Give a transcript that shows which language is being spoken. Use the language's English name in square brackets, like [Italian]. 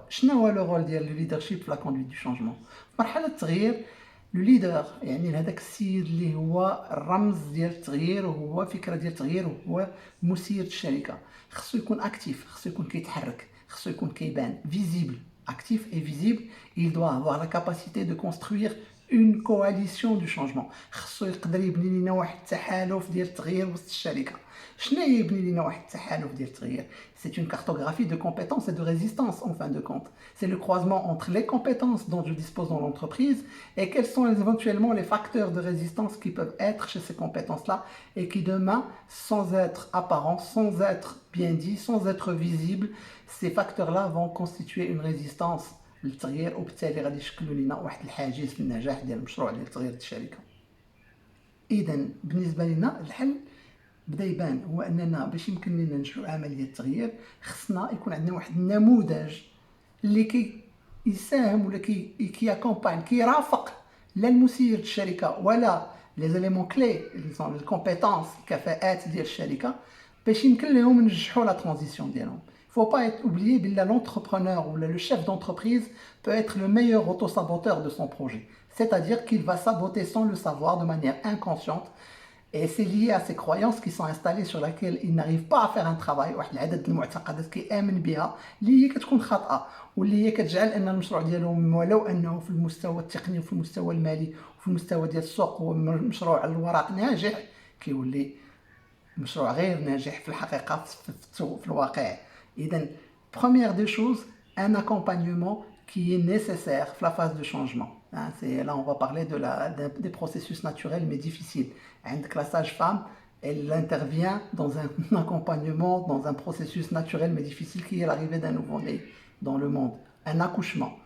[Arabic] شنو هو le rôle ديال le leadership في [French] la conduite du changement؟ [Arabic] في مرحله التغيير لو ليدر يعني هذاك السيد اللي هو الرمز ديال التغيير وهو فكره ديال التغيير وهو مسير الشركه، خصو يكون اكتيف، خصو يكون كيتحرك، خصو يكون كيبان فيزيبل. [French] Actif et visible, il doit avoir la capacité de construire une coalition du changement. [Arabic] خصو يقدر يبني لنا واحد التحالف ديال التغيير وسط الشركه. شنو هي يبني لنا واحد التحالف ديال التغيير؟ [French] C'est une cartographie de compétences et de résistance en fin de compte. C'est le croisement entre les compétences dont je dispose dans l'entreprise et quels sont éventuellement les facteurs de résistance qui peuvent être chez ces compétences-là et qui demain, sans être apparents, sans être bien dit, sans être visibles, ces facteurs-là vont constituer une résistance [Arabic] للتغيير، وبالتالي غادي يشكلوا لنا واحد الحاجز في النجاح ديال المشروع ديال تغيير الشركه. اذا بالنسبه لنا الحل بدا يبان، هو اننا باش يمكن لنا ننجحوا عمليه التغيير خصنا يكون عندنا واحد النموذج اللي يساهم ولا كياكومباين كيرافق لا المسير الشركه ولا لي زيليمون كلي اللي سون الكومبيتونس الكفاءات ديال الشركه باش يمكن لهم ينجحوا [French] لا ترانزيسيون [Arabic] ديالهم. [French] Il ne faut pas être oublié, l'entrepreneur ou le chef d'entreprise peut être le meilleur autosaboteur de son projet. C'est-à-dire qu'il va saboter sans le savoir de manière inconsciente. Et c'est lié à ces croyances qui sont installées sur lesquelles il n'arrive pas à faire un travail. [Arabic] واحد العدد المعتقدات كيآمن بها اللي هي كتكون خاطئة واللي هي كتجعل ان المشروع ديالهم ولو انه في المستوى التقني وفي المستوى المالي وفي المستوى ديال السوق هو مشروع على الورق ناجح، كيولي مشروع غير ناجح في الحقيقة في الواقع. [French] إذن première des choses, un accompagnement qui est nécessaire dans la phase de changement. Là, on va parler des processus naturels mais difficiles. La sage-femme, elle intervient dans un accompagnement, dans un processus naturel mais difficile qui est l'arrivée d'un nouveau-né dans le monde. Un accouchement.